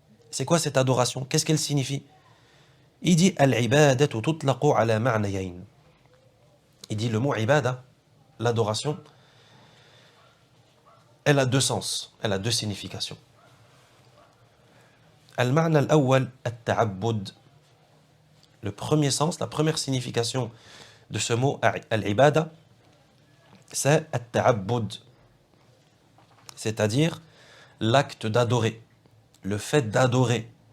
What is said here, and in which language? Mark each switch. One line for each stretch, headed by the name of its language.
French: C'est quoi cette adoration? Qu'est-ce qu'elle signifie? Il dit,
Arabic: الْعِبَادَةُ تُطْلَقُ عَلَى مَعْنَيَيْنِ.
French: Il dit, le mot ibada, l'adoration, elle a deux sens, elle a deux significations.
Arabic: Al-ma'na al-awwal at-ta'abbud.
French: Le premier sens, la première signification de ce mot al-ibada, c'est at-ta'abbud, c'est-à-dire l'acte d'adorer, le fait d'adorer.